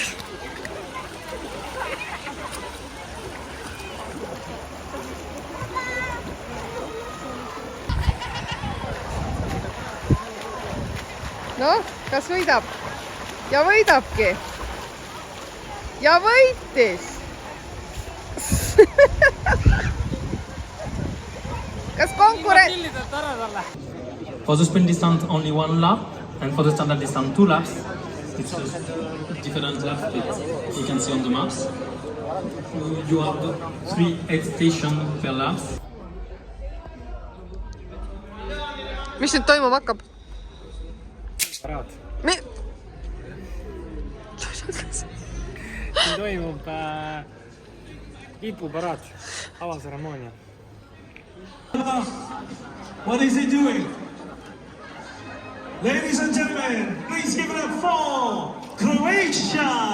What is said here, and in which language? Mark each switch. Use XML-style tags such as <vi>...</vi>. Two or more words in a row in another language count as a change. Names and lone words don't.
<et>Noh, kas võidab? Ja võidabki. Ja võitis. Kas konkurent... Pillidelt ära talle.</et> <en>For the sprint distance, only one lap, and for the standard distance, 2 laps. It's different laps that you can see on the maps. You have 3 aid stations per laps.</en> <et>Mis nüüd toimuma hakkab? Paraad. Siin toimub lipuparaad, avaseremoonia.</et> <en>What is he doing? Ladies and gentlemen, please give it up for Croatia!</en>